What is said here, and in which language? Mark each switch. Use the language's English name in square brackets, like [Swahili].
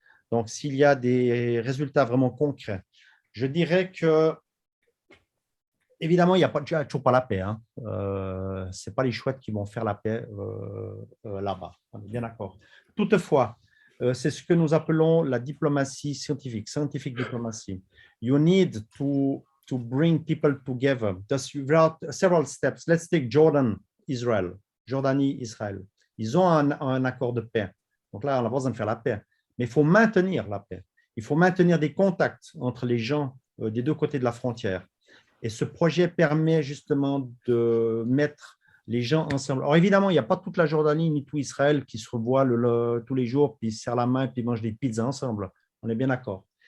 [French] Donc, s'il y a des résultats vraiment concrets, je dirais que, évidemment, il n'y a toujours pas la paix. Hein. Ce n'est pas les chouettes qui vont faire la paix là-bas. On est bien d'accord. Toutefois, c'est ce que nous appelons la diplomatie scientifique, [English] scientific diplomacy. You need to bring people together. There are several steps. Let's take Jordan, Israel. [French] Jordanie, Israël. Ils ont un accord de paix. Donc là, on n'a pas besoin de faire la paix. Mais il faut maintenir la paix. Il faut maintenir des contacts entre les gens des deux côtés de la frontière. Et ce projet permet justement de mettre les gens ensemble. Alors évidemment, il n'y a pas toute la Jordanie ni tout Israël qui se revoit tous les jours, puis se serrent la main, puis mangent des pizzas ensemble. On est bien d'accord.